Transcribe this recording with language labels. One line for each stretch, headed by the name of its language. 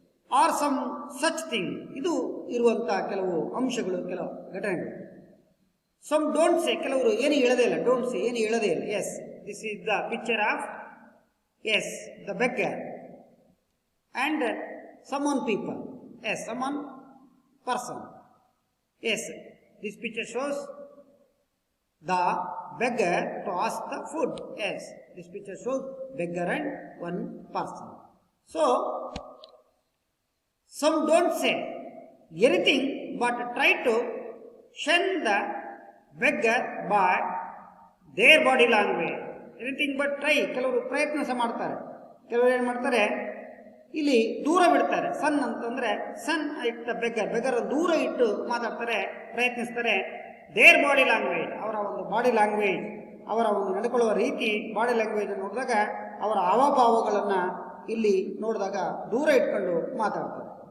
English: are some such thing,
Kannada: ಇದು ಇರುವಂತ ಕೆಲವು ಅಂಶಗಳು, ಕೆಲವು ಘಟನೆಗಳು.
English: some don't say,
Kannada: ಕೆಲವರು ಏನು ಹೇಳದೇ ಇಲ್ಲ,
English: don't say
Kannada: ಏನು ಹೇಳದೇ ಇಲ್ಲ.
English: Yes, this is the picture of yes the beggar and someone people, yes, someone person. Yes, this picture shows the beggar to ask the food. Yes, this picture shows beggar and one person. So some don't say anything but try to shun the beggar by their body language. Anything but try,
Kannada: ಕೆಲವರು ಪ್ರಯತ್ನ ಸಹ ಮಾಡ್ತಾರೆ. ಕೆಲವರು ಏನು ಮಾಡ್ತಾರೆ, ಇಲ್ಲಿ ದೂರ ಬಿಡ್ತಾರೆ. ಸನ್ ಅಂತಂದ್ರೆ ಸನ್ ಇಟ್ಟ ಬೆಗ್ಗರ್, ಬೆಗ್ಗರ್ ದೂರ ಇಟ್ಟು ಮಾತಾಡ್ತಾರೆ, ಪ್ರಯತ್ನಿಸ್ತಾರೆ.
English: their body language,
Kannada: ಅವರ ಒಂದು ಬಾಡಿ ಲ್ಯಾಂಗ್ವೇಜ್, ಅವರ ಒಂದು ನಡ್ಕೊಳ್ಳುವ ರೀತಿ, ಬಾಡಿ ಲ್ಯಾಂಗ್ವೇಜ್ ನೋಡಿದಾಗ ಅವರ ಹಾವಭಾವಗಳನ್ನ ಇಲ್ಲಿ ನೋಡಿದಾಗ ದೂರ ಇಟ್ಕೊಂಡು ಮಾತಾಡ್ತಾರೆ.